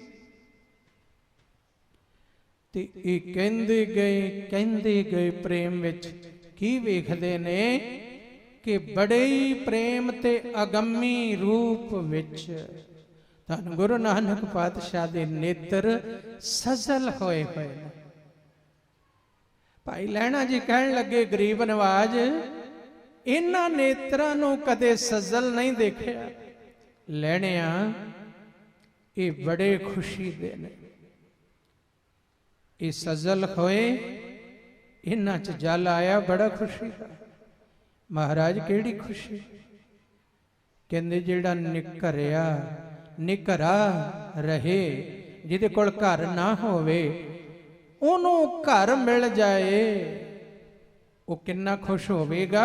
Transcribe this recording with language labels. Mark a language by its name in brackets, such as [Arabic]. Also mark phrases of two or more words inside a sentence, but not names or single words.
[Punjabi] ਤੇ ਇਹ ਕਹਿੰਦੇ ਗਏ ਪ੍ਰੇਮ ਵਿੱਚ ਕੀ ਵੇਖਦੇ ਨੇ ਕਿ ਬੜੇ ਹੀ ਪ੍ਰੇਮ ਤੇ ਅਗੰਮੀ ਰੂਪ ਵਿੱਚ ਧੰਨ ਗੁਰੂ ਨਾਨਕ ਪਾਤਸ਼ਾਹ ਦੇ ਨੇਤਰ ਸਜਲ ਹੋਏ ਹੋਏ। ਭਾਈ ਲਹਿਣਾ ਜੀ ਕਹਿਣ ਲੱਗੇ, ਗਰੀਬ ਨਵਾਜ਼ ਇਨ੍ਹਾਂ ਨੇਤਰਾਂ ਨੂੰ ਕਦੇ ਸਜਲ ਨਹੀਂ ਦੇਖਿਆ। ਲਹਿਣਿਆ ਇਹ ਬੜੇ ਖੁਸ਼ੀ ਦੇ ਨੇ, ਇਹ ਸਜਲ ਹੋਏ ਇਹਨਾਂ 'ਚ ਜਲ ਆਇਆ, ਬੜਾ ਖੁਸ਼ੀ ਦਾ। ਮਹਾਰਾਜ ਕਿਹੜੀ ਖੁਸ਼ੀ? ਕਹਿੰਦੇ ਜਿਹੜਾ ਨਿਕਰਾ ਰਹੇ, ਜਿਹਦੇ ਕੋਲ ਘਰ ਨਾ ਹੋਵੇ, ਉਹਨੂੰ ਘਰ ਮਿਲ ਜਾਏ, ਉਹ ਕਿੰਨਾ ਖੁਸ਼ ਹੋਵੇਗਾ।